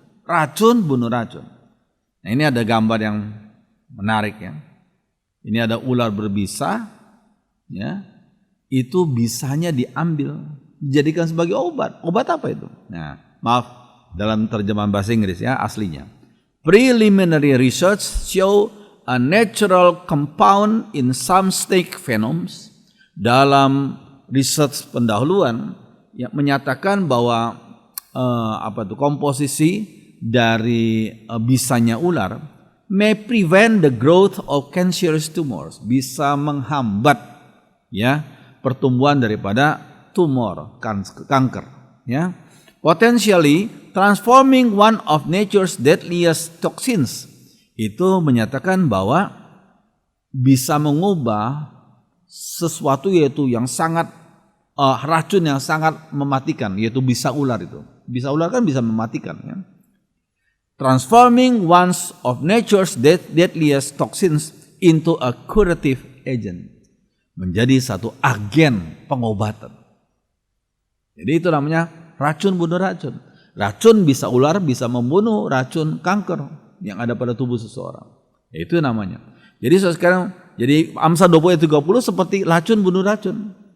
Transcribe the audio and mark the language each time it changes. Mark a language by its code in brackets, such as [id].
[id] Racun bunuh racun. Nah, ini ada gambar yang menarik ya. Ini ada ular berbisa, ya, itu bisanya diambil, dijadikan sebagai obat. Obat apa itu? Nah, maaf, dalam terjemahan bahasa Inggris ya aslinya. [en] Preliminary research show a natural compound in some snake venoms. [id] Dalam research pendahuluan yang menyatakan bahwa komposisi dari bisanya ular [en] may prevent the growth of cancerous tumors, [id] bisa menghambat ya pertumbuhan daripada tumor kanker ya, [en] potentially transforming one of nature's deadliest toxins. [id] Itu menyatakan bahwa bisa mengubah sesuatu yaitu yang sangat racun yang sangat mematikan, yaitu bisa ular itu. Bisa ular kan bisa mematikan ya. [en] Transforming one of nature's deadliest toxins into a curative agent. [id] Menjadi satu agen pengobatan. Jadi itu namanya racun bunuh racun. Racun bisa ular, bisa membunuh racun kanker yang ada pada tubuh seseorang. Itu namanya. Jadi sekarang, jadi Amsal 20-30 seperti racun bunuh racun.